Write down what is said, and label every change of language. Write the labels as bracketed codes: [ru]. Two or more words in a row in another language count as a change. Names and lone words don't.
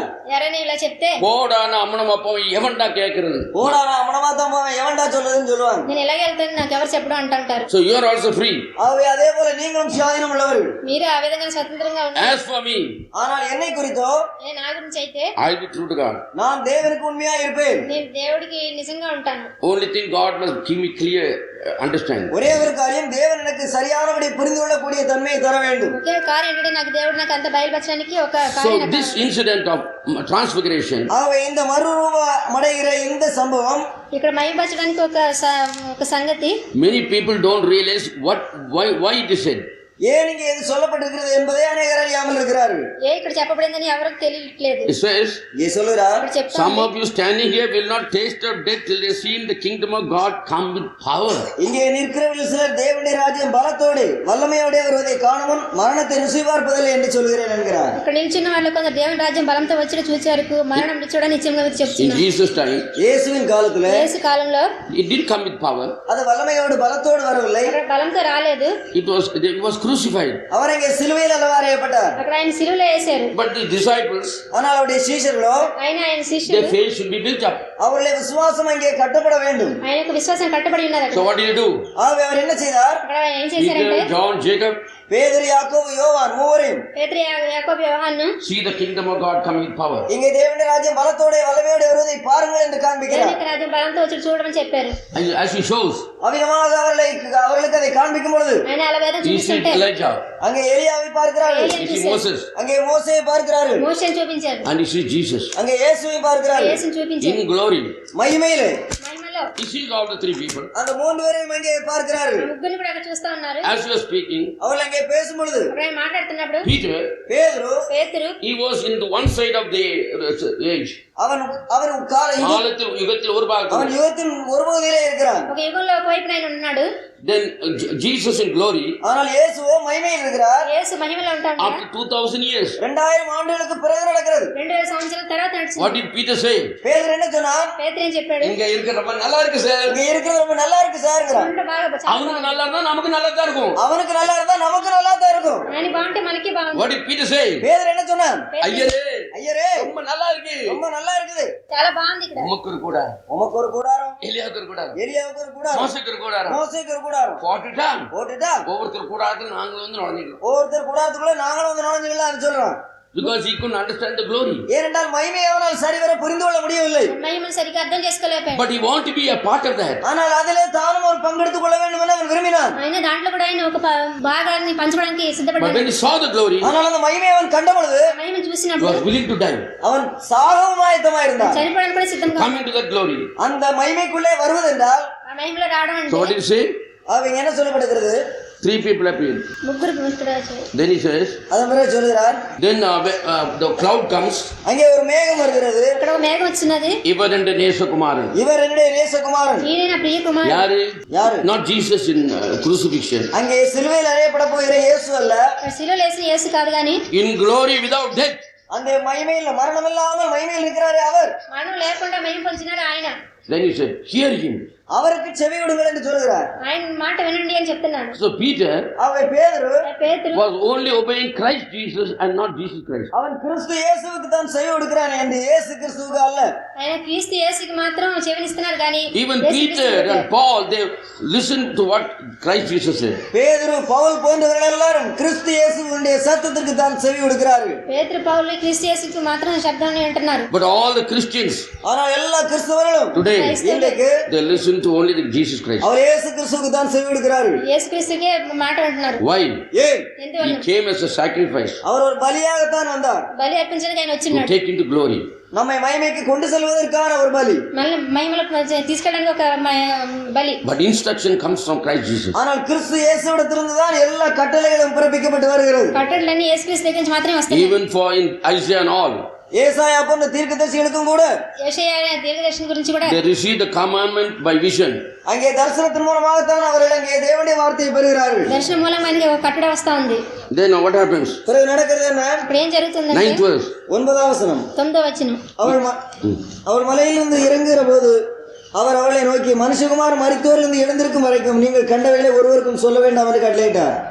[te] ఎవరైనా ఇలా చెప్తే [ta] போடான அம்மனம் அப்போ எவன்டா கேட்கறது, போடானா அமனமாத்தான் போவேன் எவன்டா சொல்றதுன்னு சொல்லுவாங்க. [te] నేను ఎలాగ వెళ్తాను నాకు ఎవరు చెప్పడం అంటారు. [en] so you are also free. [ta] ஆகவே அதே போல நீங்களும் சுயாதீனம் உள்ளவர்கள். [te] మీరు ఆ విధంగా స్వతంత్రంగా ఉన్నారు. [en] As for me, [ta] ஆனால் என்னை குறித்தோ [te] నా గురించి అయితే [en] I will be true to God. [ta] நான் தேவனுக்கு உண்மையா இருப்பேன். [te] నేను దేవుడికి నిజంగా ఉంటాను. [en] Only thing God must give me clear understanding. [ta] ஒரே ஒரு காரியம், தேவன் எனக்கு சரியானபடி புரிந்து கொள்ளக்கூடிய தன்மையை தர வேண்டும். [te] ఒకే కార్యం ఏంటంటే నాకు దేవుడు నాకు అంత బయలుపరచడానికి ఒక So కార్యం. [en] this incident of transfiguration, [ta] ஆகவே இந்த மறுரூபம் அடைகிற இந்த சம்பவம் [te] ఇక్కడ మహిమపరచడానికి ఒక సంగతి [en] many people don't realize why it is said. [ta] ஏன் இங்கே இது சொல்லப்பட்டிருக்கிறது என்பதை அநேகர் அறியாமல் இருக்கிறார்கள். [te] ఇక్కడ చెప్పబడిందని ఎవరికి తెలియట్లేదు. [en] It says, [ta] இங்கே சொல்லுகிறார், [te] ఇక్కడ చెప్తాను, [en] some of you standing here will not taste of death till they see the kingdom of God come with power. [ta] இங்கே நிற்கிறவர்கள் சிலர் தேவனுடைய ராஜ்யம் பலத்தோடு வல்லமையோடு வருவதை காணுமுன் மரணத்தை ருசி பார்ப்பதில்லை என்று சொல்கிறேன் என்கிறார். [te] ఇక్కడ నిల్చున్న వాళ్ళు కొందరు దేవుని రాజ్యం బలంతో వచ్చి చూసే వరకు మరణం చూడని నిశ్చయంగా In చెప్తున్నారు. [en] Jesus' time, [ta] இயேசுவின் காலத்துல [te] యేసు కాలంలో [en] it did come with power. [ta] அது வல்லமையோடு பலத்தோடு வரவில்லை. [te] అక్కడ బలంతో రాలేదు. [en] It was crucified. [ta] அவர் அங்கே சிலுவையில் அல்லவா அறையப்பட்டார். [te] అక్కడ ఆయన సిలువలో వేశారు. [en] But the disciples, [ta] ஆனால் அவருடைய சீஷர்களோ [te] ఆయన శిష్యులు [en] their faith should be built up. [ta] அவருடைய விசுவாசம் அங்கே கட்டப்பட வேண்டும். [te] ఆయనకు విశ్వాసం కట్టబడి ఉన్నది. [en] So what did he do? [ta] ஆகவே அவர் என்ன செய்தார்? [te] అక్కడ ఏం చేశారంటే Peter, John, Jacob, பேதுரு, யாக்கோபு, யோவான் மூவரையும் పేతురు, యాకోబు, యోహాను [en] see the kingdom of God coming with power. [ta] இங்கே தேவனுடைய ராஜ்யம் பலத்தோடு வல்லமையோடு வருவதை பாருங்கள் என்று காண்பிக்கிறார். [te] దేవుని రాజ్యం బలంతో వచ్చి చూడమని చెప్పారు. [en] And as he shows, [ta] அவ்விதமாக அவர்களுக்கு அதை காண்பிக்கும் பொழுது [te] ఆయన అలా వేదం [en] he sees [te] చూపిస్తుంటే Elijah, [ta] அங்கே எலியாவை பார்க்கிறார்கள், [en] he sees Moses, [ta] அங்கே மோசேயை பார்க்கிறார்கள், [te] మోషేని చూపించారు. [en] and he sees Jesus [ta] அங்கே இயேசுவை பார்க்கிறார்கள். [te] యేసుని చూపించారు. [en] in glory. [ta] மகிமையிலே [te] మహిమలో [en] He sees all the three people. [ta] அந்த மூன்று பேரையும் அங்கே பார்க்கிறார்கள். [te] ముగ్గురిని కూడా అక్కడ చూస్తా ఉన్నారు. [en] As he was speaking, [ta] அவர்கள் அங்கே பேசும் பொழுது [te] అక్కడ ఆయన మాట్లాడుతున్నప్పుడు Peter, பேதுரு పేతురు [en] he was in the one side of the age. [ta] அவன் காலத்தில் யுகத்தில் ஒரு அவன் பாகத்தில். யுகத்தின் ஒரு பகுதியிலே இருக்கிறான். [te] ఒక యుగంలో ఒకవైపున ఆయన ఉన్నాడు. [en] Then Jesus in glory, [ta] ஆனால் இயேசுவோ மகிமையில் இருக்கிறார். [te] యేసు మహిమలో ఉంటాడు. [en] after 2000 years. [ta] 2000 ஆண்டுகளுக்கு பிறகு நடக்கிறது. [te] 2000 సంవత్సరాల తర్వాత నడిచింది. [en] What did Peter say? [ta] பேதுரு என்ன சொன்னான்? [te] పేతురు ఏం చెప్పాడు? [ta] இங்க இருக்கிற ரொம்ப நல்லா இருக்கு சார். இங்க இருக்கிறது ரொம்ப நல்லா இருக்கு சார்ங்கிறான். [te] ఉంటే బాగా చాలా [ta] அவனுக்கு நல்லா இருந்தா நமக்கு நல்லா தான் இருக்கும். அவனுக்கு நல்லா இருந்தா நமக்கு நல்லா தான் இருக்கும். [te] ఆయన బాగుంటే మనకి బాగుంది. [en] What did Peter say? [ta] பேதுரு என்ன சொன்னான்? ஐயரே, ஐயரே ரொம்ப நல்லா இருக்கு. ரொம்ப நல்லா இருக்குது. [te] చాలా బాగుంది ఇక్కడ. [ta] உமக்கு ஒரு கூடாரம், உமக்கு ஒரு கூடாரம், எலியாவுக்கு ஒரு கூடாரம், எலியாவுக்கு ஒரு கூடாரம், மோசேக்கு ஒரு கூடாரம் மோசேக்கு ஒரு கூடாரம் போட்டுட்டா போட்டுட்டா ஒவ்வொருத்தர் கூடாரத்தில் நாங்கள் வந்து நுழைஞ்சிக்கலாம். ஒவ்வொருத்தர் கூடாரத்துக்குள்ள நாங்களும் வந்து நுழைஞ்சுக்கலாம்னு சொல்றான். [en] Because he couldn't understand the glory. [ta] ஏனென்றால் மகிமையை அவனால் சரிவர புரிந்து கொள்ள முடியவில்லை. [te] మహిమను సరిగ్గా అర్థం చేసుకోలేకపోయాడు. [en] But he wanted to be a part of that. [ta] ஆனால் அதிலே தானும் ஒரு பங்கெடுத்துக் கொள்ள வேண்டும் என அவன் விரும்பினான். [te] ఆయన దాంట్లో కూడా ఆయన ఒక భాగాన్ని పంచడానికి But సిద్ధపడ్డాడు. [en] when he saw the glory, [ta] ஆனால் அந்த மகிமையை அவன் கண்ட பொழுது [te] మహిమను he చూసినప్పుడు [en] was willing to die. [ta] அவன் சாகவும் ஆயத்தமாயிருந்தான். [te] చనిపోవడానికి కూడా సిద్ధంగా [en] Come into that glory. [ta] அந்த மகிமைக்குள்ளே வருவதென்றால் [te] ఆ మహిమలో రావడం [en] So what [te] అంటే [en] did he say? [ta] அவங்க என்ன சொல்லப்படுகிறது? [en] Three people appeared. [te] ముగ్గురు ఇక్కడ [en] Then he says, [ta] அதன் பிறகு சொல்கிறார், [en] then the cloud comes. [ta] அங்கே ஒரு மேகம் வருகிறது. [te] ఇక్కడ ఒక మేఘం వచ్చినది. [ta] இவர் என்ற நேசகுமாரன். இவர் என்னுடைய நேசகுமாரன். [te] ఈయన నా ప్రియ కుమారుడు. [ta] யாரு? யாரு? [en] Not Jesus in crucifixion. [ta] அங்கே சிலுவையில் அறையப்பட போகிற இயேசு அல்ல. [te] శిలువలో వేసిన యేసు కాదు కానీ [en] In glory without death. [ta] அந்த மகிமையில் மரணம் இல்லாமல் மகிமையில் இருக்கிறாரே அவர். [te] మరణం లేకుండా మహిమ పొందినారు ఆయన. [en] Then he said, hear him. [ta] அவருக்கு செவி விடுங்கள் என்று சொல்கிறார். [te] ఆయన మాట వినండి అని చెప్తున్నాడు. [en] So Peter [ta] அவன் பேதுரு [te] పేతురు [en] was only obeying Christ Jesus and not Jesus Christ. [ta] அவன் கிறிஸ்து இயேசுவுக்கு தான் செவி கொடுக்கிறான் என்று இயேசு கிறிஸ்துவுக்கு அல்ல. [te] ఆయన క్రీస్తు యేసుకి మాత్రం చెవినిస్తున్నారు కానీ [en] Even Peter and Paul, they listened to what Christ Jesus said. [ta] பேதுரு, பவுல் போன்றவர்கள் எல்லாரும் கிறிஸ்து இயேசுவுடைய சத்தத்திற்கு தான் செவி கொடுக்கிறார்கள். [te] పేతురు పౌలు క్రీస్తు యేసుకి మాత్రం శబ్దాన్ని వింటున్నారు. [en] But all the Christians [ta] ஆனால் எல்லா கிறிஸ்தவர்களும் [en] today, [ta] இன்றைக்கு [en] they listen to only the Jesus Christ. [ta] அவர் இயேசு கிறிஸ்துவுக்கு தான் செவி கொடுக்கிறார்கள். [te] యేసు క్రీస్తుకే మాట వింటున్నారు. [en] Why? [ta] ஏன்? He [te] ఎందువల్ల? [en] came as a sacrifice [ta] அவர் ஒரு பலியாகத்தான் வந்தார். [te] బలి అర్పించడానికి ఆయన to వచ్చినాడు. [en] take into glory. [ta] நம்மை மகிமைக்கு கொண்டு செல்வதற்கான ஒரு பலி. [te] మళ్ళీ మహిమలో తీసుకెళ్ళడానికి ఒక బలి. [en] But instruction comes from Christ Jesus. [ta] ஆனால் கிறிஸ்து இயேசுவிடத்திலிருந்து தான் எல்லா கட்டளைகளும் பிறப்பிக்கப்பட்டு வருகிறது. [te] కట్టడలన్నీ యేసు క్రీస్తు దగ్గర నుంచి మాత్రమే వస్తాయి. [en] Even for in Isaiah and all, [ta] ஏசாயா போன்ற தீர்க்கதரிசிகளுக்கும் கூட [te] యెషయా దీర్ఘదర్శనం గురించి కూడా [en] they received the commandment by vision. [ta] அங்கே தரிசனத்தின் மூலமாகத்தான் அவர்கள் அங்கே தேவனுடைய வார்த்தையை பெறுகிறார்கள். [te] దర్శనం మూలంగా ఆయనకి ఒక కట్టడ వస్తా ఉంది. [en] Then what happens? [ta] பிறகு நடக்கிறது என்ன? [te] ఇప్పుడు ఏం జరుగుతుందంటే [en] 9th verse. [ta] 9வது வசனம். [te] 9వ వచనం. [ta] அவள் மலையிலிருந்து இறங்குகிற போது அவர் அவளை நோக்கி, மனுஷகுமார் மரித்தோரிலிருந்து எழுந்திருக்கும் வரைக்கும் நீங்கள் கண்டவைகளை ஒருவருக்கும் சொல்ல வேண்டாம் என்று கட்டளையிட்டார்.